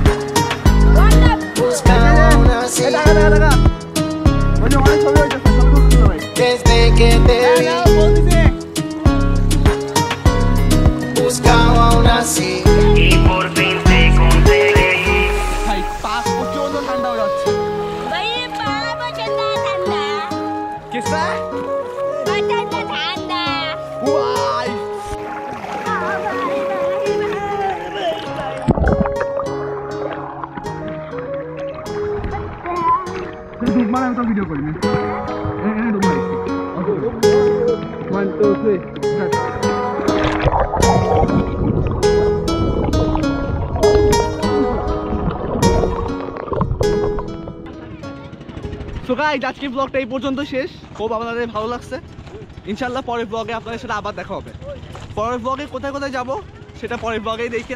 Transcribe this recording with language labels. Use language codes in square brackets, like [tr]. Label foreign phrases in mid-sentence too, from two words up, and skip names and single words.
[es] buscaba aún así. Desde que te vi, buscaba aún así. Y por fin te conseguí. [bn] ভাই পাক প্রচন্ড ঠান্ডা হয়ে যাচ্ছে। ভাই পাড়া প্রচন্ড ঠান্ডা, কিসা প্রচন্ড ঠান্ডা। ভাই মানে আমি তো ভিডিও করি না। [en] One, two, three. so guys, [bn] আজকে ব্লগটা এই পর্যন্ত শেষ। খুব আপনাদের ভালো লাগছে। ইনশাল্লাহ পরের ব্লগে আপনাদের সাথে আবার দেখা হবে। পরের ব্লগে কোথায় কোথায় যাব সেটা পরের ব্লগেই দেখেন।